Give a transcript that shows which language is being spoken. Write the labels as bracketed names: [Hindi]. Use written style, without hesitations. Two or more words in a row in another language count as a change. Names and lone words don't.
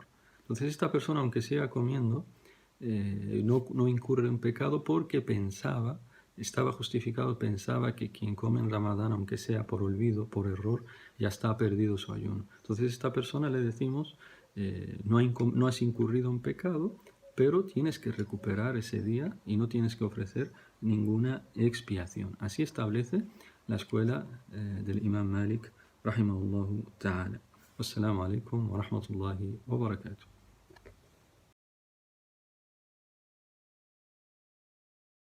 [Spanish] Entonces esta persona, aunque siga comiendo, no incurre en pecado porque estaba justificado, pensaba que quien come en Ramadán, aunque sea por olvido, por error, ya está perdido su ayuno. Entonces a esta persona le decimos, no has incurrido en pecado, pero tienes que recuperar ese día y no tienes que ofrecer ninguna expiación. Así establece la escuela del Imam Malik, [Arabic] رحمه الله تعالى. والسلام عليكم ورحمة الله وبركاته.